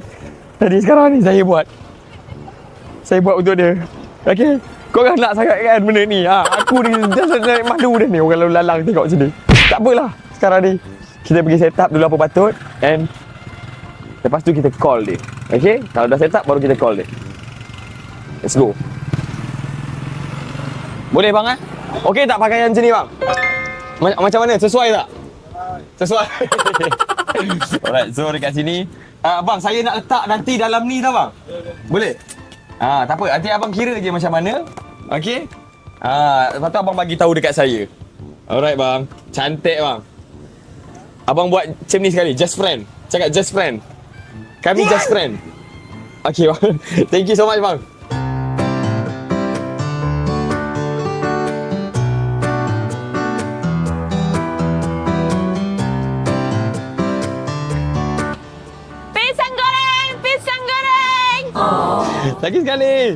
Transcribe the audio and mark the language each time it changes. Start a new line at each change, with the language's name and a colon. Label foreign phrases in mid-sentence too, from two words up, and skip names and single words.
Malay: Jadi sekarang ni saya buat untuk dia. Okay, korang nak sangat kan benda ni? Aku ni just naik malu dah ni orang lalu-lalang tengok sini. Tak apalah, sekarang ni kita pergi
English: set up
Malay: dulu apa patut. And lepas tu kita call dia. Okay, kalau dah
English: set up
Malay: baru kita call dia.
English: Let's go.
Malay: Boleh bang Okay tak pakaian macam ni bang? Macam mana? Sesuai tak? Sesuai. Alright, so dekat sini abang, saya nak letak nanti dalam ni tau bang. Boleh? Tak apa, nanti abang kira je macam mana. Okay? Lepas tu abang bagi tahu dekat saya. Alright bang, cantik bang. Abang buat macam ni sekali,
English: just friend. Cakap just friend. Kami just friend. Okay bang. Thank you so much bang.
Malay: Lagi sekali.